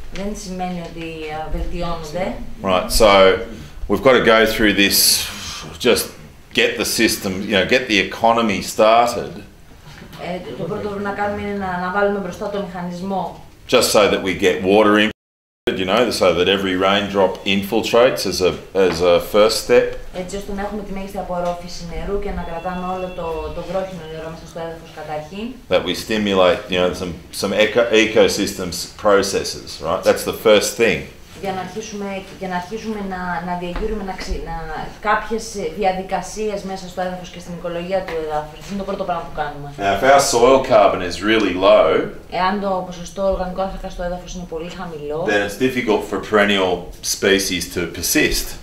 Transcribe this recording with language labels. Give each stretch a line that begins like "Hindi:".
Greek: Δεν σημαίνει ότι βελτιώνονται.
English: Right, so we've got to go through this, just get the system, you know, get the economy started.
Greek: Το πρώτο που πρέπει να κάνουμε είναι να βάλουμε μπροστά το μηχανισμό.
English: Just so that we get water in. You know, so that every raindrop infiltrates as a first step.
Greek: Έτσι ώστε να έχουμε τη μέγιστη απορρόφηση νερού και να κρατάμε όλο το βρόχινο νερό μέσα στο έδαφος καταρχήν.
English: That we stimulate, you know, some ecosystems processes, right? That's the first thing.
Greek: Για να αρχίσουμε να διαγείρουμε κάποιες διαδικασίες μέσα στο έδαφος και στην οικολογία του εδάφους. Αυτό είναι το πρώτο πράγμα που κάνουμε.
English: Now, if our soil carbon is really low,
Greek: εάν το ποσοστό οργανικού άνθρακα στο έδαφος είναι πολύ χαμηλό,
English: then it's difficult for perennial species to persist.